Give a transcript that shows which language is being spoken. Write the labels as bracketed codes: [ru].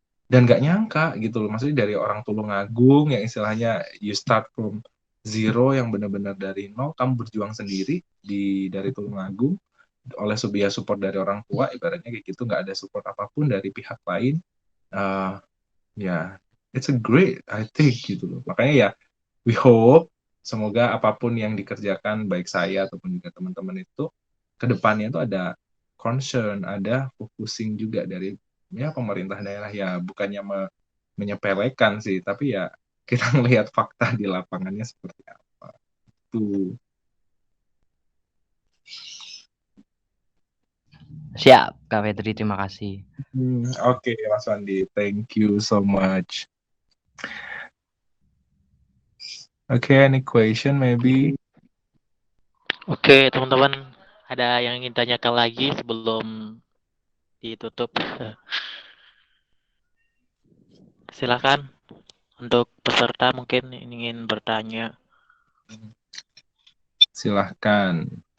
[id] Dan gak nyangka gitu loh, maksudnya dari orang Tulungagung yang istilahnya [en] you start from zero, [id] yang benar-benar dari nol, kamu berjuang sendiri dari Tulungagung oleh support dari orang tua, ibaratnya kayak gitu, nggak ada support apapun dari pihak lain. [en] Ya, it's a great, I think [id] gitu loh. Makanya ya, [en] we hope [id] semoga apapun yang dikerjakan, baik saya ataupun juga teman-teman itu, kedepannya itu ada concern, ada focusing juga dari pemerintah daerah, ya bukannya menyepelekan sih, tapi ya kita melihat fakta di lapangannya seperti apa. Tuh. Siap, Kak Fedri, terima kasih. [en] Oke, Mas Wandi, thank you so much. Okay, any question maybe? [id] Oke, teman-teman, ada yang ingin tanyakan lagi sebelum ditutup? Silakan untuk peserta mungkin ingin bertanya. Silahkan.